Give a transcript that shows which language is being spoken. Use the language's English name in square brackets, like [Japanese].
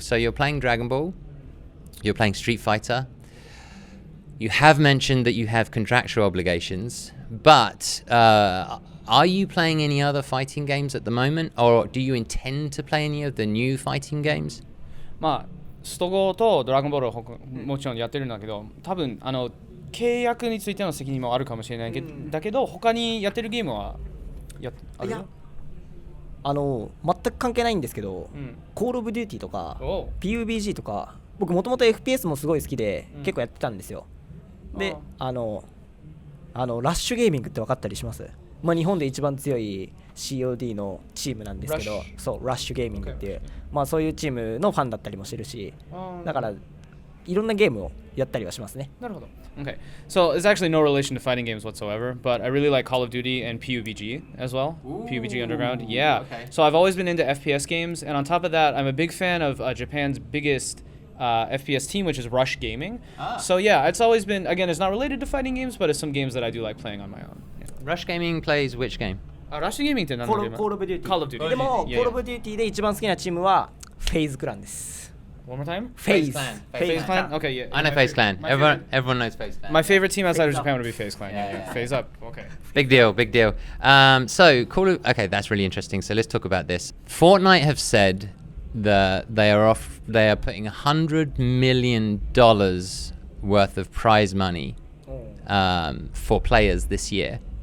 [English] So you're playing Dragon Ball, you're playing Street Fighter. You have mentioned that you have contractual obligations, but are you playing any other fighting games at the moment, or do you intend to play any of the new fighting games? [Japanese] ストゴーとドラゴンボールをもちろんやってるんだけど、多分契約についての責任もあるかもしれないけど、だけど他にやってるゲームはある？いや全く関係ないんですけど、コールオブデューティーとか PUBG とか僕もともと FPS もすごい好きで、結構やってたんですよ。でラッシュゲーミングって分かったりします？まあ、日本で一番強い COD のチームなんですけど、そうラッシュゲーミングっていう、まあ、そういうチームのファンだったりもしてるし、だからいろんなゲームをやったりはしますね。なるほど。Okay. [English] So it's actually no relation to fighting games whatsoever, but I really like Call of Duty and PUBG as well. Ooh, PUBG Underground. Yeah. Okay. So I've always been into FPS games, and on top of that, I'm a big fan of Japan's biggest FPS team, which is Rush Gaming. So yeah, it's always been, again, it's not related to fighting games, but it's some games that I do like playing on my own. Yeah. Rush Gaming plays which game? [Japanese] Rush Gaming って何のゲーム？ [English] Call of Duty。 Call of Duty。 [Japanese] でも Call of Duty で一番好きなチームはフェイズクランです。 [English] One more time? FaZe Clan. FaZe Clan? Okay, yeah. I know FaZe Clan. Everyone knows FaZe Clan. My favorite team outside of Japan would be FaZe Clan. Yeah. FaZe up. Okay. Big deal. So, okay, that's really interesting. So let's talk about this. Fortnite have said that they are putting $100 million worth of prize money for players this year.